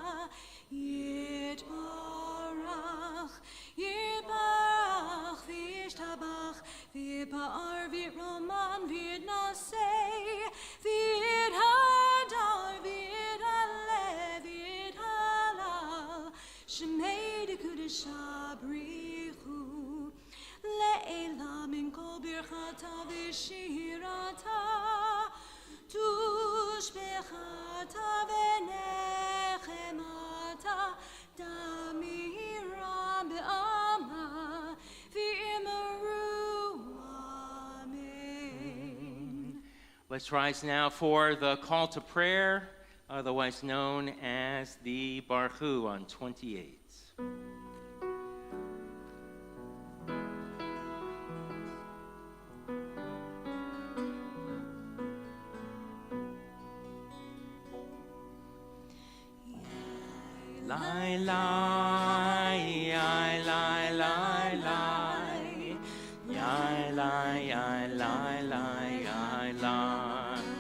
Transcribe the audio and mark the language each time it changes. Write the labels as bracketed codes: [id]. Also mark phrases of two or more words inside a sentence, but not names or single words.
[arc] יתברך יתברך וישתבח ויתפאר ויתרומם ויתנשא ויתהדר ויתעלה ויתהלל שמיה דקודשא בריך הוא לעילא מן כל ברכתא ושירתא תשבחתא ונחמתא דאמירן בעלמא ואמרו אמן. [en] Let's rise now for the call to prayer, otherwise known as the Baruch Hu on 28. Lai lai, yai lai lai lai, yai lai yai lai lai yai lai,